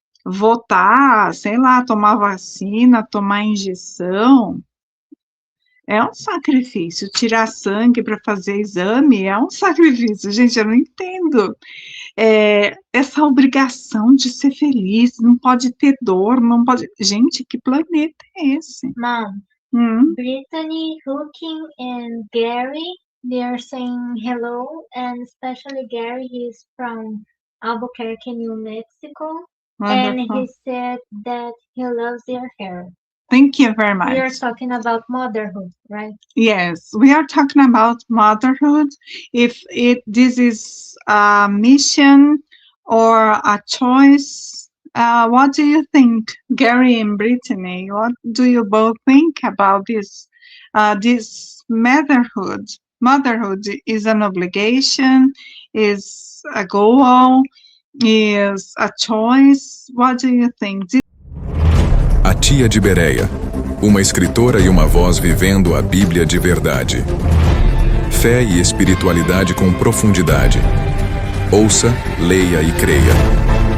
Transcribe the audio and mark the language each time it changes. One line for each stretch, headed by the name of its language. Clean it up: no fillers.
Portuguese: Votar, sei lá, tomar vacina, tomar injeção, é um sacrifício. Tirar sangue para fazer exame é um sacrifício. Gente, eu não entendo. Essa obrigação de ser feliz, não pode ter dor, não pode... Gente, que planeta é esse?
English: Mom, Brittany, Hooking, and Gary, they are saying hello, and especially Gary, he's from Albuquerque, New Mexico, Wonderful. and he said that he loves your hair. Thank you very much. We are talking about motherhood, right? Yes, we are talking about motherhood. If this is a mission or a choice, what do you think, Gary and Brittany? What do you both think about this? This motherhood. Motherhood is an obligation, is a goal, is a choice. What do you think?
Portuguese: A Tia de Bereia, uma escritora e uma voz vivendo a Bíblia de verdade. Fé e espiritualidade com profundidade. Ouça, leia e creia.